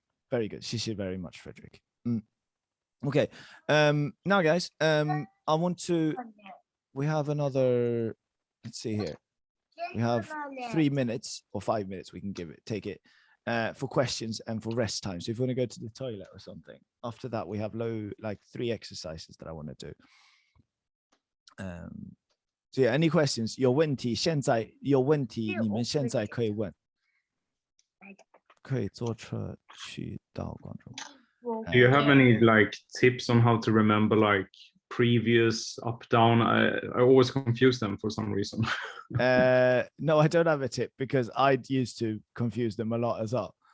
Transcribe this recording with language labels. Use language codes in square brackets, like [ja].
[en] Very good. 谢谢 very much, Frederick. Okay. Now guys, I want to, we have another, let's see here. We have 3 minutes or 5 minutes. We can take it for questions and for rest time. So if you want to go to the toilet or something, after that, we have 3 exercises that I want to do. So yeah, any questions? [zh] 有问题现在有问题你们现在可以问。可以坐车去到广州。 [en] Do you have any tips on how to remember previous up down? I always confuse them for some reason. No, I don't have a tip because I used to confuse them a lot as well.